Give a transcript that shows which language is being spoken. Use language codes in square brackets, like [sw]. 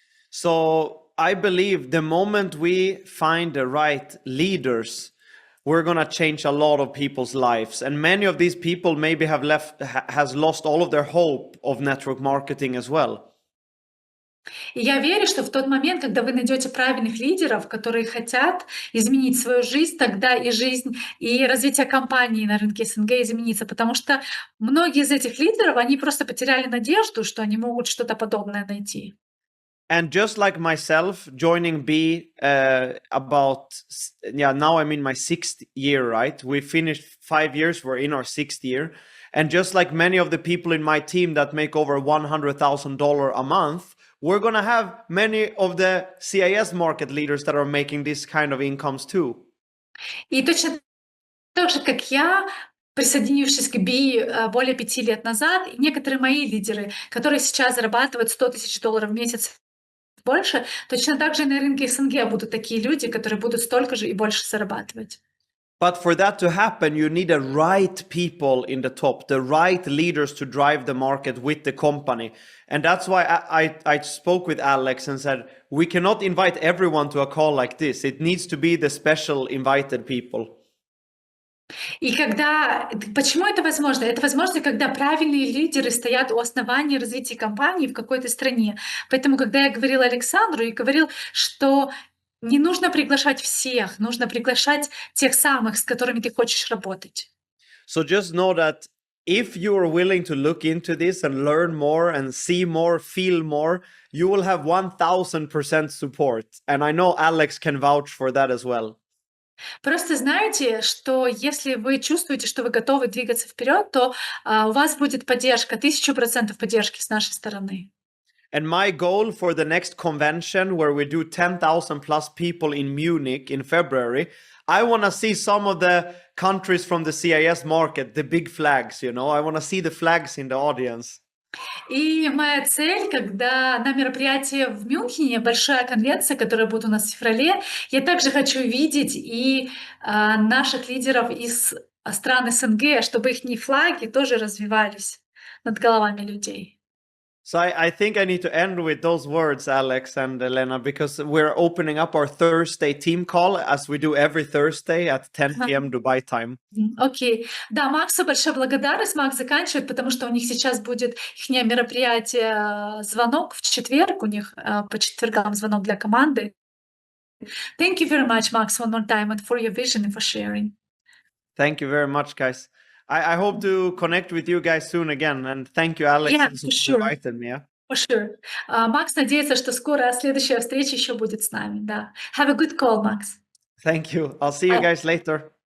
[en] So I believe the moment we find the right leaders, we're gonna change a lot of people's lives, and many of these people maybe has lost all of their hope of network marketing as well. [ru] И я верю, что в тот момент, когда вы найдете правильных лидеров, которые хотят изменить свою жизнь, тогда и жизнь, и развитие компании на рынке СНГ изменится. Потому что многие из этих лидеров, они просто потеряли надежду, что они могут что-то подобное найти. [en] And just like myself, joining now I'm in my 6th year, right? We finished 5 years, we're in our 6th year. And just like many of the people in my team that make over $100,000 a month, we're going to have many of the CIS market leaders that are making this kind of incomes too. [ru] И точно так же, как я, присоединившись к Би более 5 лет назад, и некоторые мои лидеры, которые сейчас зарабатывают $100 000 в месяц больше, точно так же и на рынке СНГ будут такие люди, которые будут столько же и больше зарабатывать. [en] But for that to happen, you need the right people in the top, the right leaders to drive the market with the company. And that's why I spoke with Alex and said, we cannot invite everyone to a call like this. It needs to be the special invited people. [ru] И почему это возможно? Это возможно, когда правильные лидеры стоят у основания развития компании в какой-то стране. Поэтому, когда я говорила Александру, я говорил, что не нужно приглашать всех, нужно приглашать тех самых, с которыми ты хочешь работать. [en] So just know that if you are willing to look into this and learn more and see more, feel more, you will have 1000% support. And I know Alex can vouch for that as well. [ru] Просто знайте, что если вы чувствуете, что вы готовы двигаться вперед, то у вас будет поддержка, 1000% поддержки с нашей стороны. [en] And my goal for the next convention, where we do 10,000 plus people in Munich in February, I want to see some of the countries from the CIS market, the big flags, I want to see the flags in the audience. [ru] И моя цель, когда на мероприятии в Мюнхене, большая конвенция, которая будет у нас в феврале, я также хочу видеть и наших лидеров из стран СНГ, чтобы их флаги тоже развивались над головами людей. [en] So I think I need to end with those words, Alex and Elena, because we're opening up our Thursday team call, as we do every Thursday at 10 p.m. Dubai time. [ru] Окей. Да, Максу большая благодарность. Макс заканчивает, потому что у них сейчас будет их мероприятие, звонок в четверг, у них по четвергам звонок для команды. [en] Thank you very much, Max, one more time, and for your vision and for sharing. Thank you very much, guys. I hope to connect with you guys soon again, and thank you, Alex, Yeah, also for sure. inviting me. For sure. [ru] Макс надеется, что скоро следующая встреча еще будет с нами. [en] Да. Have a good call, Max. Thank you. I'll see you guys later.